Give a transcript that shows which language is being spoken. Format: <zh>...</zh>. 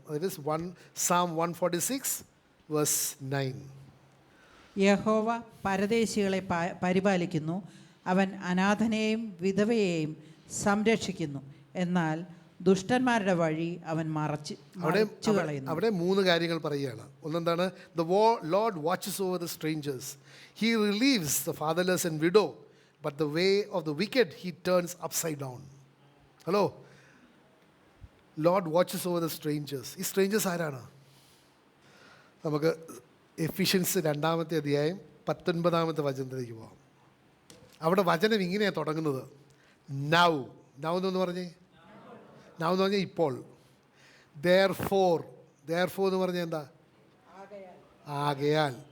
<ml>അതായത് Psalm 146:9. യഹോവ പരദേശികളെ പരിപാലിക്കുന്നു, അവൻ അനാഥനെയും വിധവയെയും സംരക്ഷിക്കുന്നു, എന്നാൽ ദുഷ്ടന്മാരുടെ വഴി അവൻ മറച്ചു കളയുന്നു. അവിടെ 3 കാര്യങ്ങൾ പറയുകയാണ്. ഒന്നെന്താണ്?</ml> <en>The Lord watches over the strangers. He relieves the fatherless and widow, but the way of the wicked he turns upside down. Hello, Lord watches over the strangers.</en> <ml>ഈ സ്ട്രേഞ്ചേഴ്സ് ആരാണ്? നമുക്ക് എഫിഷ്യൻസ് 2-ാമത്തെ അധ്യായം 19-ാമത്തെ വചനത്തിലേക്ക് പോകാം. അവിടെ വചനം ഇങ്ങനെയാണ് തുടങ്ങുന്നത്, നൗ എന്ന് പറഞ്ഞേ, നൗ എന്ന് പറഞ്ഞാൽ ഇപ്പോൾ. therefore എന്ന് പറഞ്ഞാൽ എന്താ? ആകയാൽ.</ml>